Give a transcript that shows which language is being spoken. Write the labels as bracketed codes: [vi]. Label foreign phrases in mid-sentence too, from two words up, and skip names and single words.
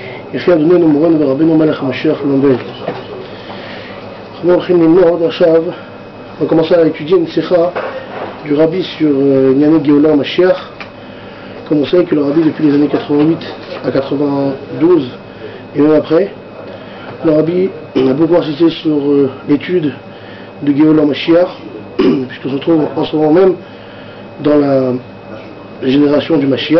[he] יחי אדוננו מורנו ורבנו מלך המשיח לומד. אנחנו הולכים ללמוד עכשיו, [fr] on va commencer à étudier une sikha du rabbi sur [he] ענייני גאולה משיח. [fr] Comme on sait que le rabbi depuis les années 88 à 92 et même après, le rabbi a beaucoup insisté sur l'étude de [he] גאולה משיח, [fr] puisqu'on se trouve en ce moment même dans la génération du Mashiach.